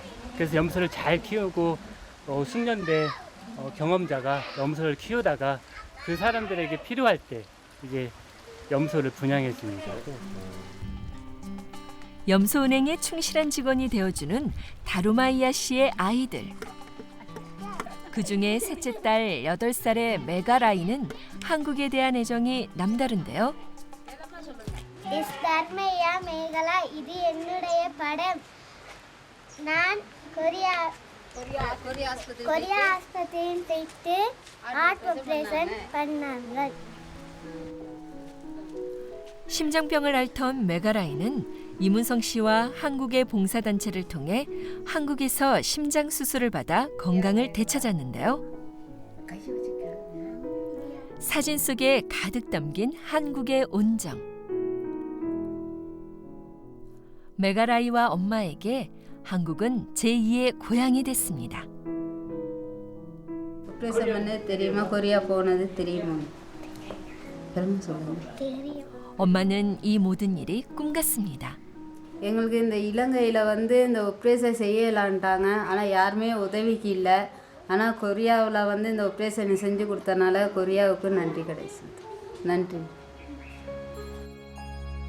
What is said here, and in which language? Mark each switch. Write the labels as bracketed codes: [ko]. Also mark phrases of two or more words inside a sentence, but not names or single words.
[ko] 그래서 염소를 잘 키우고 숙련된 경험자가 염소를 키우다가 그 사람들에게 필요할 때 이제 염소를 분양해 줍니다. 염소은행의 충실한 직원이 되어주는 다루마이야 씨의 아이들. 그중에 셋째 딸 8살의 메가라이는 한국에 대한 애정이 남다른데요. [ta] தர்மையா மேகலா இது என்னுடைய படம் நான் கொரியா ஆஸ்பத்திரியில் போயிட்டு [en] heart operation [ta] பண்ணாங்க. [ko] 심장병을 앓던 메가라이는 이문성 씨와 한국의 봉사단체를 통해 한국에서 심장 수술을 받아 건강을 되찾았는데요. 사진 속에 가득 담긴 한국의 온정. 메가라이와 엄마에게 한국은 제2의 고향이 됐습니다. 엄마는 이 모든 일이 꿈 같습니다. [ta] எங்களுக்கு இந்த இலங்கையில் வந்து இந்த ஆப்ரேஷன் செய்யலான்ட்டாங்க. ஆனால் யாருமே உதவிக்கு இல்லை. ஆனால் கொரியாவில் வந்து இந்த ஆப்ரேஷனை செஞ்சு கொடுத்தனால கொரியாவுக்கு நன்றி கிடைச்சது. நன்றி.